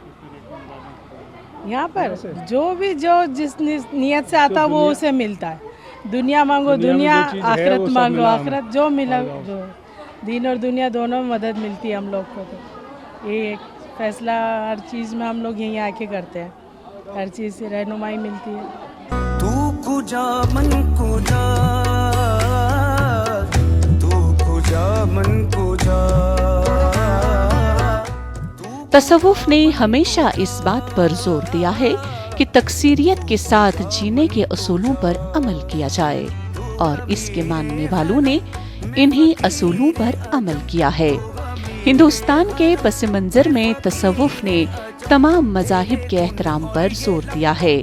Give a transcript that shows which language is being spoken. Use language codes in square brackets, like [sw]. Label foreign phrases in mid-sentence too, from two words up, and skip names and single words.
[ur] یہاں پر جو جس نیت سے آتا وہ اسے ملتا ہے. دنیا مانگو دنیا، آخرت مانگو آخرت، جو ملا جو دین اور دنیا دونوں میں مدد ملتی ہے ہم لوگ کو. تو یہ ایک فیصلہ ہر چیز میں ہم لوگ یہیں آ کے کرتے ہیں، ہر چیز سے رہنمائی ملتی ہے. [fa] تو کجا من کجا، تو کجا من کجا. [ur] تصوف نے ہمیشہ اس بات پر زور دیا ہے کہ تکثیریت کے ساتھ جینے کے اصولوں پر عمل کیا جائے، اور اس کے ماننے والوں نے انہی اصولوں پر عمل کیا ہے۔ ہندوستان کے پس منظر میں تصوف نے تمام مذاہب کے احترام پر زور دیا ہے۔